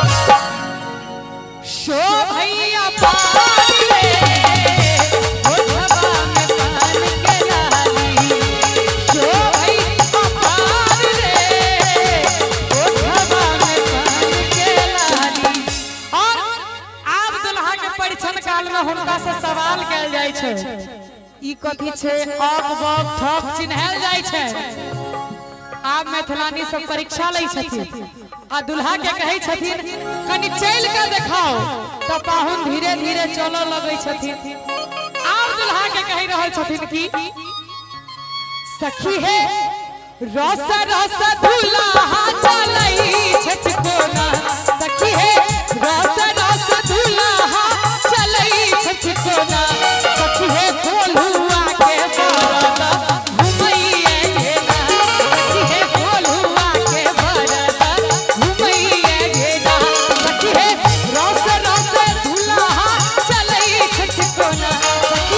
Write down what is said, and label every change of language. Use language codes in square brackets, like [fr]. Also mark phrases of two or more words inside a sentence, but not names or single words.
[mai] शोभैया पान रे ओठवा में पान के लाली शोभैया पान रे ओठवा में पान के लाली और आब दुल्हा के परिछन काल में हुनका से सवाल कैल जाय छै ई कथि छै अक बक ठक चिन्हल जाय छै आब मैथिलानी सब परीक्षा लै छथिन आ दुल्हा के कहै छथिन कनि चल के देखाओ त पाहुन धीरे धीरे चलऽ लगै छथिन आब दुल्हा के कहि रहल छथिन कि सखी हे रस रस दुल्हा चलै छठकोना सखी हे रस रस दुल्हा चलै छठकोना सखी हे कोल्हुआ के बरदा घुमैये गेना सखी हे कोल्हुआ के बरदा घुमैये गेना सखी हे रस रस दुल्हा चलै छठकोना सखी